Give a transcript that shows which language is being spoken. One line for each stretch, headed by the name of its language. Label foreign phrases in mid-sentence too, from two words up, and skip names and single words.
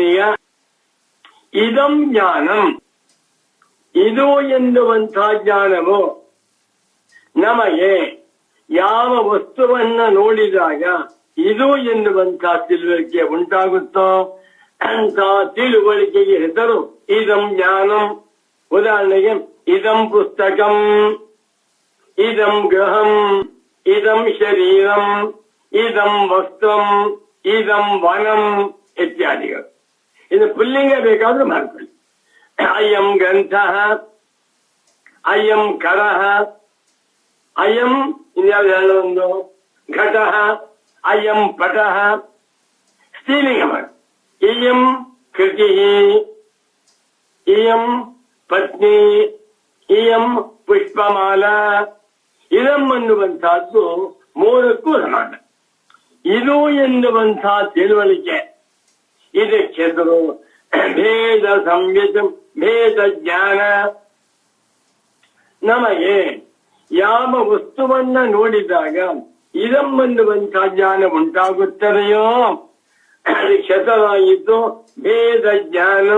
Kannada: ಈಗ
Sanskrit: ಇದಂ ಜ್ಞಾನಂ,
Kannada: ಇದು ಎನ್ನುವಂತಹ ಜ್ಞಾನವು ನಮಗೆ ಯಾವ ವಸ್ತುವನ್ನ ನೋಡಿದಾಗ ಇದು ಎನ್ನುವಂತಹ ತಿಳುವಳಿಕೆ ಉಂಟಾಗುತ್ತೋ ಅಂತ ತಿಳುವಳಿಕೆಗೆ ಹೆಸರು
Sanskrit: ಇದಂ ಜ್ಞಾನಂ. ಉದಾಹರಣೆಗೆ ಇದಂ ಪುಸ್ತಕಂ, ಇದಂ ಗೃಹಂ, ಇದಂ ಶರೀರಂ, ಇದಂ ವಸ್ತ್ರಂ, ಇದಂ ವನಂ ಇತ್ಯಾದಿಗಳು.
Kannada: ಇದು ಪುಲ್ಲಿಂಗ ಬೇಕಾದ್ರೂ ಮಾಡ್ಕೊಳ್ಳಿ.
Sanskrit: ಅಯಂ ಗ್ರಂಥಃ, ಅಯಂ ಕರಃ, ಅಯಂ
Kannada: ಇನ್ಯಾವ್ದು ಒಂದು
Sanskrit: ಘಟಃ, ಅಯಂ ಪಟಃ.
Kannada: ಸ್ತ್ರೀಲಿಂಗ ಮಾಡಿ.
Sanskrit: ಇಯಂ ಕೃತಿ, ಇಯಂ ಪತ್ನಿ, ಇಯಂ ಪುಷ್ಪಮಾಲಾ.
Kannada: ಇದಂ ಅನ್ನುವಂತಹದ್ದು ಮೂರಕ್ಕೂ ಸಮಾನ. ಇದು ಎನ್ನುವಂತಹ ತಿಳುವಳಿಕೆ, ಇದಕ್ಕೆ ಹೆಸರು
Sanskrit: ಭೇದ ಸಂವಿತ್
Kannada: ಭೇದ ಜ್ಞಾನ. ನಮಗೆ ಯಾವ ವಸ್ತುವನ್ನ ನೋಡಿದಾಗ ಇದಂ ಅನ್ನುವಂತಹ ಜ್ಞಾನ ಉಂಟಾಗುತ್ತದೆಯೋ ಅದಕ್ಕೆ ಹೆಸರಾಯಿತು
Sanskrit: ಭೇದ ಜ್ಞಾನಂ.